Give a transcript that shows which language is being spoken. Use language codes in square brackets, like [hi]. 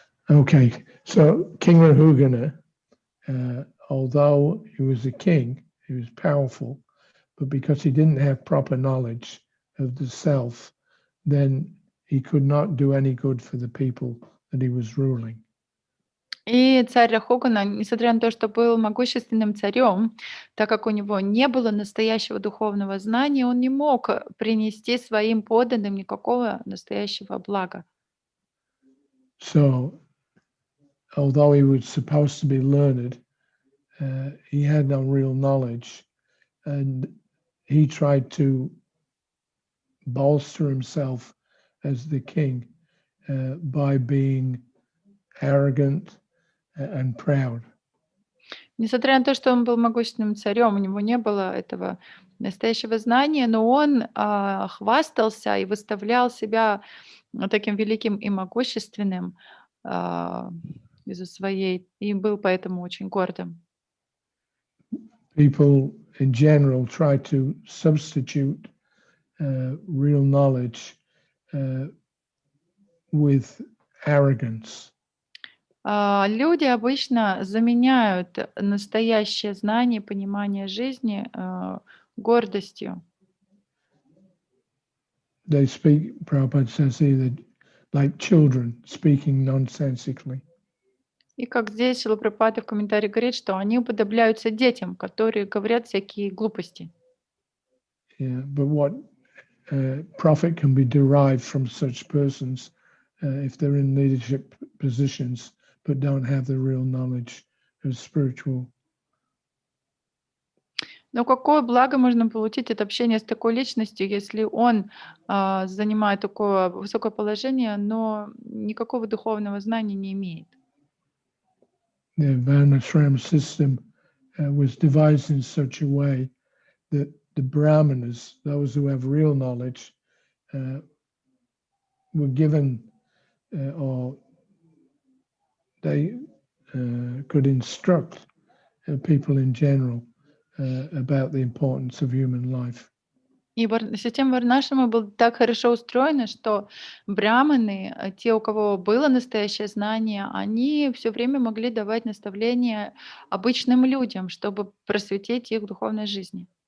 [en] Okay, so King Rahugana, although he was a king, he was powerful, but because he didn't have proper knowledge of the self, then he could not do any good for the people that he was ruling. [ru] И царь Рахугана, несмотря на то, что был могущественным царем, так как у него не было настоящего духовного знания, он не мог принести своим подданным никакого настоящего блага. [en] So, although he was supposed to be learned, he had no real knowledge, and he tried to bolster himself as the king by being arrogant and proud. [ru] Несмотря на то, что он был могущественным царем, у него не было этого настоящего знания, но он хвастался и выставлял себя таким великим и могущественным из-за своей, и был поэтому очень гордым. [en] People in general try to substitute real knowledge with arrogance. [ru] Люди обычно заменяют настоящее знание, понимание жизни гордостью. [en] They speak, Prabhupada says here, that like children speaking nonsensically. [ru] И как здесь Шрила Прабхупада в комментарии говорит, что они уподобляются детям, которые говорят всякие глупости. [en] Yeah, but what profit can be derived from such persons if they're in leadership positions but don't have the real knowledge of spiritual? [ru] Но какое благо можно получить от общения с такой личностью, если он занимает такое высокое положение, но никакого духовного знания не имеет? [en] The Varnashram system was devised in such a way that the Brahmanas, those who have real knowledge, were given or they could instruct people in general about the importance of human life. [ru] И система Варнашрама была так хорошо устроена, что браманы, те, у кого было настоящее знание, они все время могли давать наставления обычным людям, чтобы просветить их в духовной жизни.